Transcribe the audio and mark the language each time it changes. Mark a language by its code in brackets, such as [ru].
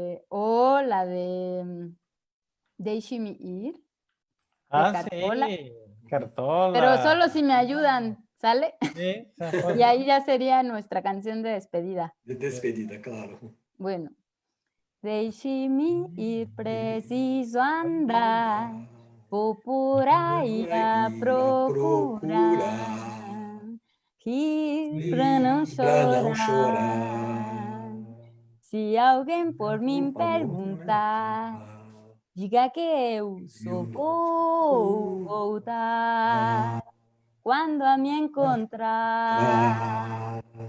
[es] O la de Deixe-me ir, de Cartola. Sí, Cartola. Pero solo si me ayudan, ¿sale? Sí, Y ahí ya sería nuestra canción de despedida. De despedida, claro. Bueno. [pt] Deixe-me ir, preciso andar, vou por aí a procurar, rir pra não chorar. Se alguém por mim perguntar, diga que eu só vou voltar quando a me encontrar.